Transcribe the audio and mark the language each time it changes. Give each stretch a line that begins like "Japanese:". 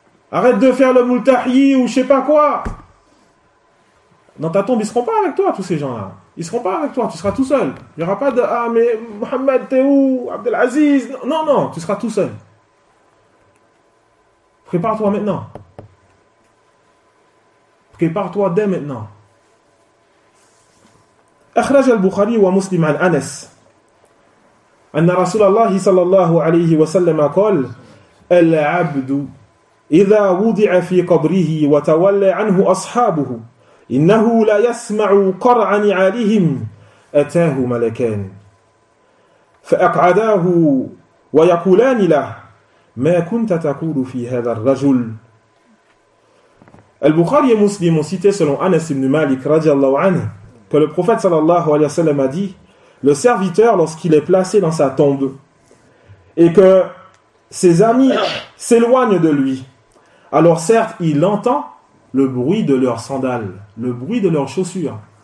French: Arrête de faire le multahi ou je sais pas quoi. Dans ta tombe, ils ne seront pas avec toi, tous ces gens-là. Ils ne seront pas avec toi, tu seras tout seul. Il n'y aura pas de « Ah, mais Mohamed, t'es où ? Abdelaziz ?» Non, non, tu seras tout seul. Prépare-toi maintenant. Prépare-toi dès maintenant.
Arabic: أخرج البخاري ومسلم عن أنس أن رسول الله صلى الله عليه وسلم قال العبد إذا وضع في قبره وتولى عنه أصحابه إنه لا يسمع قرع نعالهم أتاه ملكان فأقعداه ويقولان له ما كنت تقول في هذا الرجل.
French: البخاري ومسلم cité selon Anas ibn Malik
Arabic: رضي الله عنه
French: que le prophète sallallahu alayhi wa sallam a dit le serviteur lorsqu'il est placé dans sa tombe et que ses amis s'éloignent de lui alors certes il entend le bruit de leurs sandales, le bruit de leurs chaussures.